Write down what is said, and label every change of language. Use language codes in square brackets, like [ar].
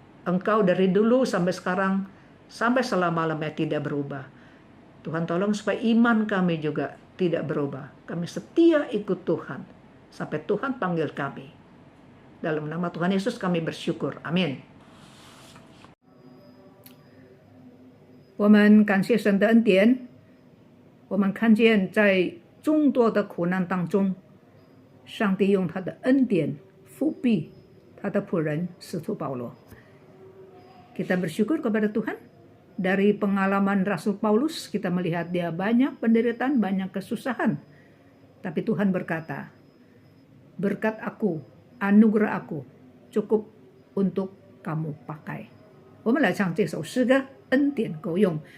[id] Engkau dari dulu sampai sekarang, sampai selama-lamanya tidak berubah. Tuhan tolong supaya iman kami juga tidak berubah. Kami setia ikut Tuhan, sampai Tuhan panggil kami. Dalam nama Tuhan Yesus kami bersyukur. Amin. [zh] 我们感谢神的恩典，我们看见在众多的苦难当中，上帝用他的恩典复辟他的仆人使徒保罗。 [id] Kita bersyukur kepada Tuhan. Dari pengalaman Rasul Paulus kita melihat dia banyak penderitaan, banyak kesusahan. Tapi Tuhan berkata, berkat aku, anugerah aku cukup untuk kamu pakai. [zh] 我们来唱这首诗歌，恩典够用。